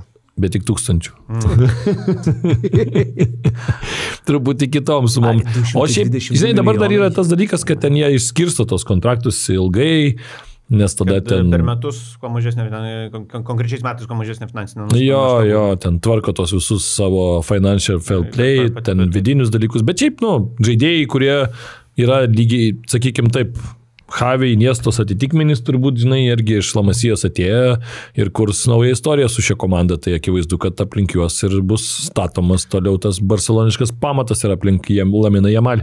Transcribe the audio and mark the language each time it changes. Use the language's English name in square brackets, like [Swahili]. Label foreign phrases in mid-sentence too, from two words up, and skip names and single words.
[Lithuanian] Bet tik 1000. Truputį kitom sumom. O šiaip, žinai, dabar dar yra tas dalykas, kad ten jie išskirsto tos kontraktus ilgai. Nes tada ten... Per metus, konkrečiais metais, kuo mažesnė finansinė Jo, ten tvarko tos visus savo [English] financial fair play, [Lithuanian] ten vidinius dalykus. Bet šiaip, žaidėjai, kurie yra lygiai, sakykime taip, Javiai Iniestos atitikmenys turbūt, irgi iš Lamasijos atėjo ir kurs nauja istorija su šia komanda, tai akivaizdu, kad aplink juos ir bus statomas toliau tas barceloniškas pamatas ir aplink Laminą Jamalį.